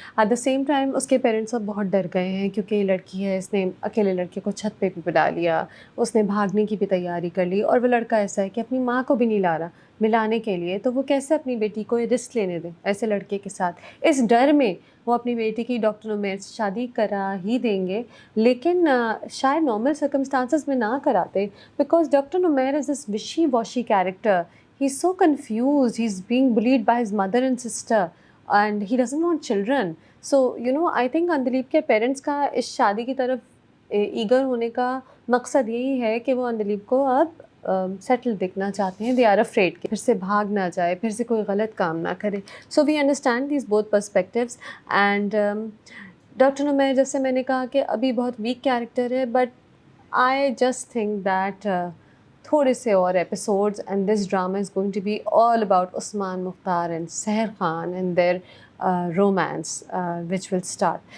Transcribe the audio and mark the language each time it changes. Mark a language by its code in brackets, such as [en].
[en] at the same time [ur] اس کے parents اب بہت ڈر گئے ہیں کیونکہ یہ لڑکی ہے، اس نے اکیلے لڑکے کو چھت پہ بھی بلا لیا، اس نے بھاگنے کی بھی تیاری کر لی، اور وہ لڑکا ایسا ہے کہ اپنی ماں کو بھی نہیں لا رہا ملانے کے لیے، تو وہ کیسے اپنی بیٹی کو یہ رسک لینے دیں ایسے لڑکے کے ساتھ. اس ڈر میں وہ اپنی بیٹی کی ڈاکٹر نمیر سے شادی کرا ہی دیں گے، لیکن شاید نارمل سرکمسٹانسز میں نہ کراتے [en] Because doctor Numair is this wishy washy character. He's so confused. He's being bullied by his mother and sister, and he doesn't want children. So, I think [ur] اندلیب کے پیرنٹس کا اس شادی کی طرف ایگر ہونے کا مقصد یہی ہے کہ وہ اندلیب کو اب سیٹل دیکھنا چاہتے ہیں. [en] they are afraid [ur] کہ پھر سے بھاگ نہ جائے، پھر سے کوئی غلط کام نہ کرے. [en] So we understand these both perspectives. And [ur] doctor نمیر جیسے میں نے کہا کہ ابھی بہت ویک کیریکٹر ہے، [en] but I just think that [ur] تھوڑے سے اور episodes [en] And this drama is going to be all about Usman Mukhtar and Sehar Khan and their romance which will start.